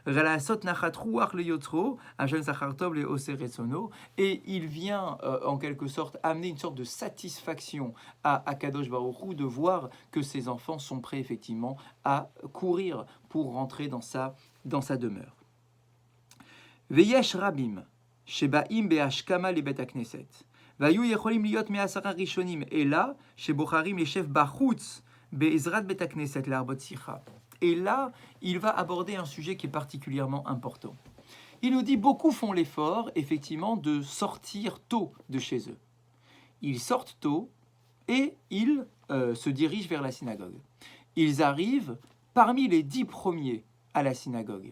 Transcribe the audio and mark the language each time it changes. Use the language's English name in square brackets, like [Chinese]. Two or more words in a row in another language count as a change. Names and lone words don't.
[French] Et il vient en quelque sorte amener une sorte de satisfaction à Akadosh Baruch Hu de voir que ses enfants sont prêts effectivement à courir pour rentrer dans sa demeure. [Hebrew] ויש רבים שבאים בהשכמה לבית הכנסת והיו יכולים להיות מעשרה ראשונים אלא שבוחרים לישב בחוץ בעזרת בית הכנסת להרבות שיחה. [French] Et là, il va aborder un sujet qui est particulièrement important. Il nous dit, beaucoup font l'effort, effectivement, de sortir tôt de chez eux. Ils sortent tôt et ils se dirigent vers la synagogue. Ils arrivent parmi les 10 premiers à la synagogue.